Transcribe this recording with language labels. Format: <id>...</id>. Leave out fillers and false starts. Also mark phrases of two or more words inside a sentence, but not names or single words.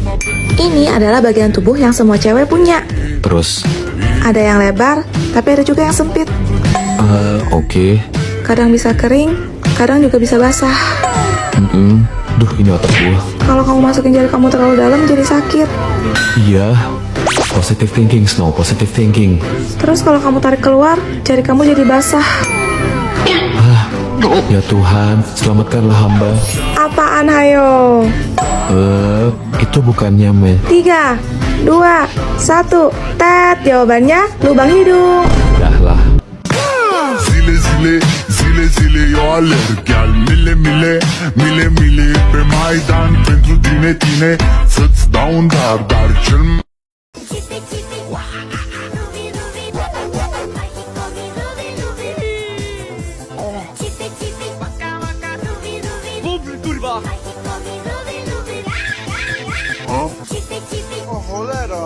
<id>Ini adalah bagian tubuh yang semua cewek punya. Terus, Ada yang lebar, tapi ada juga yang sempit. oke. Kadang bisa kering, kadang juga bisa basah. Duh, ini otak gua. Kalau kamu masukin jari kamu terlalu dalam, jadi sakit. Iya,</id> <en>positive thinking, Snow, positive thinking.</en> <id>Terus kalau kamu tarik keluar, jari kamu jadi basah. Ya Tuhan, selamatkanlah hamba. Apaan, hayo? Itu bukannya me. 3, 2, 1. Tet, jawabannya lubang hidung. Dah lah.</id> <ro>Zile zile, zile zile eu alerg Iar mile mile, mile mile pe Maidan Pentru tine, tine, să-ți dau un dar Dar cel mai</ro> <pl>Cholera!</pl>